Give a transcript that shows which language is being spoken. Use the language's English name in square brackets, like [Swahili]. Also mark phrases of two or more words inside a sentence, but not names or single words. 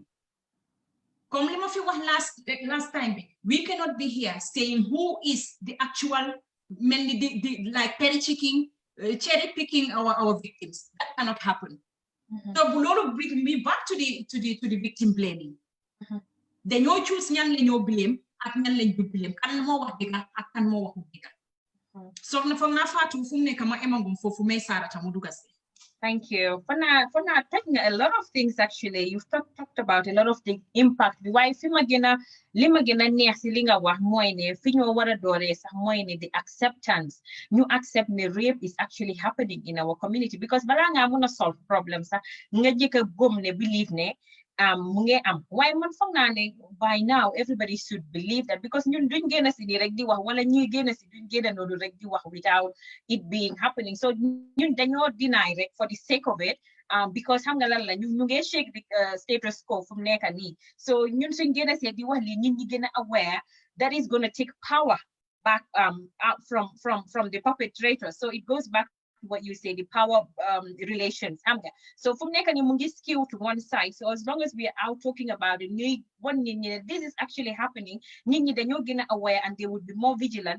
[Wolof] Comme li ma fi wax [English] last time, we cannot be here saying who is the actual, mainly like cherry picking our victims. That cannot happen. So Bulolo bring me back to the victim blaming. They no choose [Wolof] ñan la ñoo blame ak ñan lañ du blame kan moo wax dëgg ak kan moo waxu dëgg. So na foog naa Fatou fu mu nekk ma emagum foofu may Sarata mu dugal si. [English] Thank you. For now, a lot of things actually. You've talked about a lot of the impact. [Wolof] Why lima gina neexi linga wax moy ne fi ñu wara doore sax moy ne [English] the acceptance. [Wolof] Ñu accept ne [English] rape is actually happening in our community, [Wolof] because bala nga mëna [English] solve problems [Wolof] sax nga jëk gom ne believe ne mu ngi am. Why man foog naa ne [English] by now everybody should believe that, because [Wolof] ñun duñ génn si ni rek di wax wala ñuy génn si duñ génn noonu rek di wax [English] without it being happening. [Wolof] So ñun dañoo deny rek [English] for the sake of it, because [Wolof] xam nga lan la ñu ngi [English] shake the status quo [Wolof] fu mu nekk nii. So ñun suñ génn si di wax li ñun ñi gën a aware [English] that is going to take power back out from the perpetrator. So it goes back what you say, the power relations. So from there, you mungi skew to one side. So as long as we are out talking about it, this is actually happening, then you're getting aware and they would be more vigilant.